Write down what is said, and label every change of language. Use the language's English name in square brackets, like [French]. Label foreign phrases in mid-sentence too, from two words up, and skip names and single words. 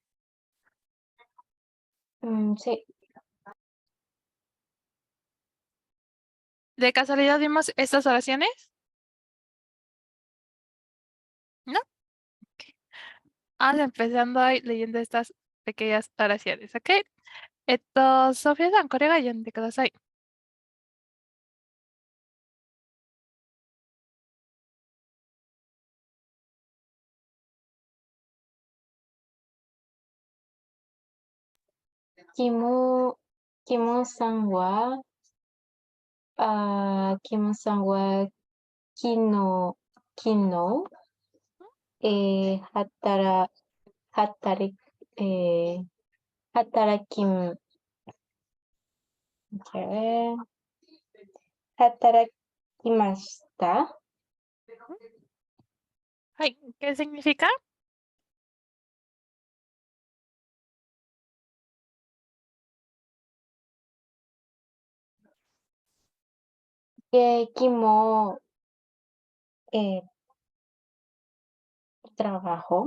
[Spanish] Sí, ¿De casualidad vimos estas oraciones? ¿No? Empezando ahí leyendo estas pequeñas oraciones, ¿ok? [Japanese] ソフィアさん、これが読んでください。キム、キムさんは昨日、はたら、はたり、え、はたらきm, [Spanish] quiero ver, hatarakimashita, はい。¿Qué significa? kimo, eh, trabajo,